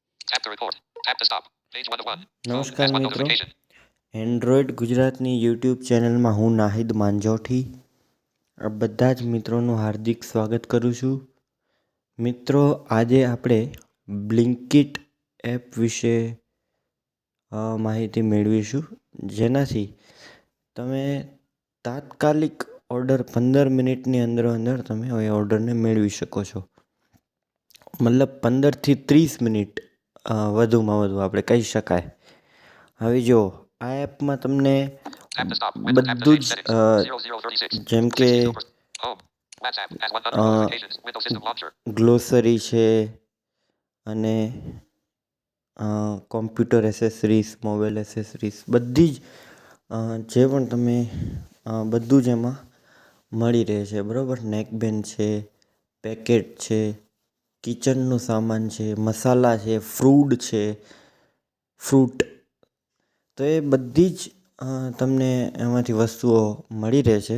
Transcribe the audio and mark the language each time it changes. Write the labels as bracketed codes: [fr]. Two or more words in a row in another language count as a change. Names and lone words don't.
[en] Tap to record. Tap to stop. Page 101. [gu] નમસ્કાર S1 મિત્રો, notification. એન્ડ્રોઈડ ગુજરાતની યુટ્યુબ ચેનલમાં હું નાહિદ માંજોઠી આ બધા જ મિત્રોનું હાર્દિક સ્વાગત કરું છું. મિત્રો, આજે આપણે બ્લિંકિટ એપ વિશે માહિતી મેળવીશું, જેનાથી તમે તાત્કાલિક ઓર્ડર 15 મિનિટની અંદર તમે એ ઓર્ડરને મેળવી શકો છો. મતલબ 15થી 30 મિનિટ વધુમાં વધુ આપણે કહી શકાય. હવે જો આ એપમાં તમને [en] Tap to stop. Window tap to [gu] બધું change જ settings. 0036. જેમ કે 62%. [en] Home. WhatsApp. S1 notifications. Windows system launcher. [gu] ગ્લોસરી છે અને [en] computer accessories, mobile accessories, [gu] બધી જ જે પણ તમે બધું જ એમાં મળી રહે છે, બરાબર. નેકબેન્ડ છે, પેકેટ છે, કિચનનું સામાન છે, મસાલા છે, ફ્રૂટ, તો એ બધી જ તમને એમાંથી વસ્તુઓ મળી રહે છે.